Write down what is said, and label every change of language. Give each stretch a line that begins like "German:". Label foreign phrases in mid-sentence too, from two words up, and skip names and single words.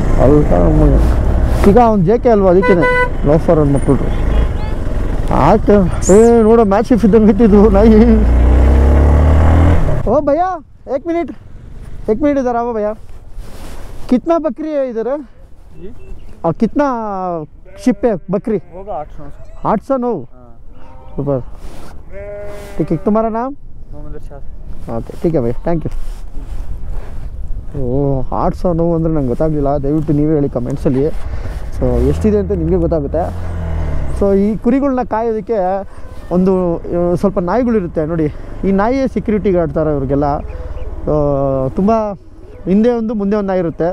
Kannada: ಈಗ ಅವ್ನು ಜೆ ಕೆ ಅಲ್ವಾ, ಅದಕ್ಕೇ ಲೋಫರ್ ಅವ್ನ ಮಕ್ಕಳು ಆಕೆ ನೋಡೋ ಮ್ಯಾಚ್ ಇದ್ದಂಗೆ ಇಟ್ಟಿದ್ದು ನಾಯಿ.
Hindi: ओ भैया एक मिनट इधर आओ भैया, कितना बकरी है इधर और कितना शिप है बकरी? होगा 809। ऊपर ठीक है, तुम्हारा नाम? मोहम्मद इरशाद। ओके ठीक है भैया,
English: thank you.
Kannada: ಓಹ್ 809 ಅಂದರೆ ನಂಗೆ ಗೊತ್ತಾಗಲಿಲ್ಲ, ದಯವಿಟ್ಟು ನೀವೇ ಹೇಳಿ ಕಮೆಂಟ್ಸಲ್ಲಿ. ಸೊ ಎಷ್ಟಿದೆ ಅಂತ ನಿಮಗೆ ಗೊತ್ತಾಗುತ್ತೆ. ಸೊ ಈ ಕುರಿಗಳನ್ನ ಕಾಯೋದಕ್ಕೆ ಒಂದು ಸ್ವಲ್ಪ ನಾಯಿಗಳಿರುತ್ತೆ ನೋಡಿ, ಈ ನಾಯಿಯೇ
English: security guard
Kannada: ಥರ ಇವ್ರಿಗೆಲ್ಲ. ತುಂಬ ಹಿಂದೆ ಒಂದು ಮುಂದೆ ಒಂದು ನಾಯಿ ಇರುತ್ತೆ.